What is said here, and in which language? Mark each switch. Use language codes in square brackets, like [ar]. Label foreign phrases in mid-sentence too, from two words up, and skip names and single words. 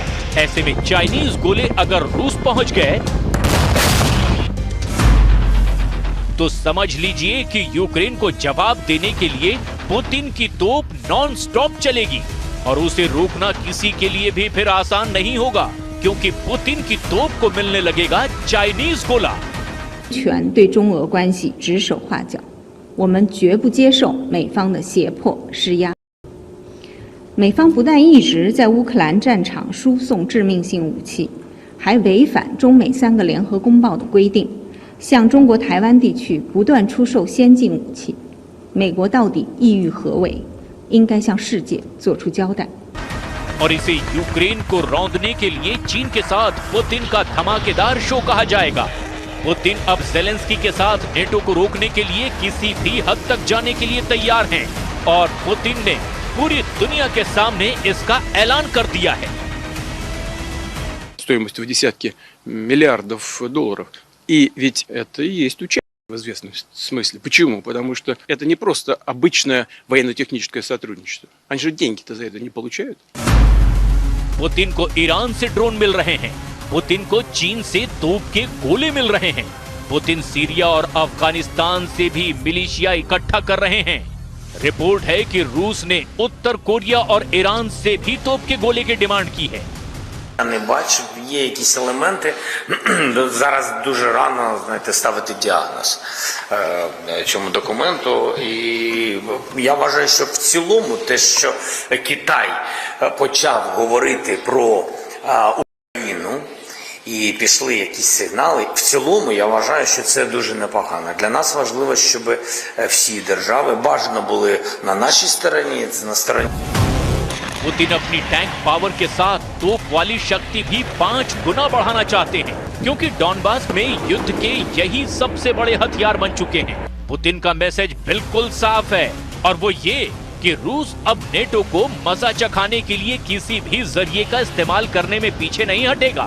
[hi] ऐसे में चाइनीज गोले अगर रूस पहुंच गए तो समझ लीजिए कि यूक्रेन को जवाब देने के लिए पुतिन की तोप [en] non stop [hi] चलेगी और उसे रोकना किसी के लिए भी फिर आसान नहीं होगा, क्योंकि पुतिन की तोप को मिलने लगेगा चाइनीज गोला। [zh] 权对中俄关系指手画脚，我们绝不接受美方的胁迫施压。美方不但一直在乌克兰战场输送致命性武器，还违反中美3个联合公报的规定，向中国台湾地区不断出售先进武器。美国到底意欲何为？应该向世界做出交代。 [hi] और इसे यूक्रेन को रौंदने के लिए चीन के साथ पुतिन का धमाकेदार शो कहा जाएगा। पुतिन अब ज़ेलेंस्की के साथ नेटो को रोकने के लिए किसी भी हद तक जाने के लिए तैयार हैं और पुतिन ने पूरी दुनिया के सामने इसका ऐलान कर दिया है। [ru] Стоимость в десятки миллиардов долларов. И ведь это и есть участие в известном смысле. Почему? Потому что это не просто обычное военно-техническое сотрудничество. Они же деньги-то за это не получают. [hi] पुतिन को ईरान से ड्रोन मिल रहे हैं, पुतिन को चीन से तोप के गोले मिल रहे हैं, पुतिन सीरिया और अफगानिस्तान से भी मिलिशिया इकट्ठा कर रहे हैं। रिपोर्ट है कि रूस ने उत्तर कोरिया और ईरान से भी तोप के गोले की डिमांड की है। [uk] Я не бачу, є якісь елементи. Зараз дуже рано, знаєте, ставити діагноз цьому документу. І я вважаю, що в цілому те, що Китай почав говорити про Україну і пішли якісь сигнали, в цілому я вважаю, що це дуже непогано. Для нас важливо, щоб всі держави бажано були на нашій стороні, на стороні. [hi] पुतिन अपनी [en] tank power [hi] के साथ तोप वाली शक्ति भी 5 गुना बढ़ाना चाहते हैं, क्योंकि डॉनबास में युद्ध के यही सबसे बड़े हथियार बन चुके हैं। पुतिन का मैसेज बिल्कुल साफ है और वो ये कि रूस अब नेटो को मजा चखाने के लिए किसी भी जरिए का इस्तेमाल करने में पीछे नहीं हटेगा।